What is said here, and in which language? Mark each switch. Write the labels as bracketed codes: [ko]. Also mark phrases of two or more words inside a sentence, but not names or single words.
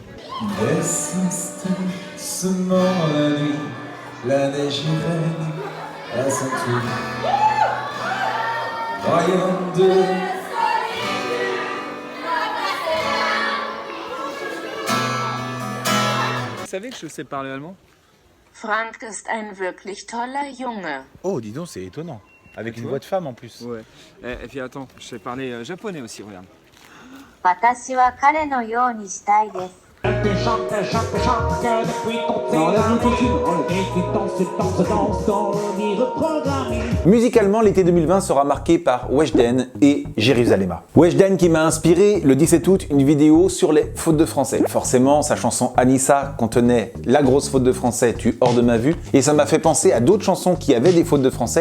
[fr] Laisse seulement la nuit, la neige irène à son tour. Royaume de... Vous savez que je sais parler allemand? [de] Frank ist ein wirklich toller Junge. [fr] Oh dis donc c'est étonnant. Avec une voix de femme en plus. Ouais. Et puis attends, je sais parler japonais aussi, regarde. [ja] 私は彼のようにしたいです。 [fr] Musicalement, l'été 2020 sera marqué par Weshden et Jérusalema. Weshden qui m'a inspiré le 17 août une vidéo sur les fautes de français. Forcément, sa chanson Anissa contenait la grosse faute de français « Tu hors de ma vue » et ça m'a fait penser à d'autres chansons qui avaient des fautes de français.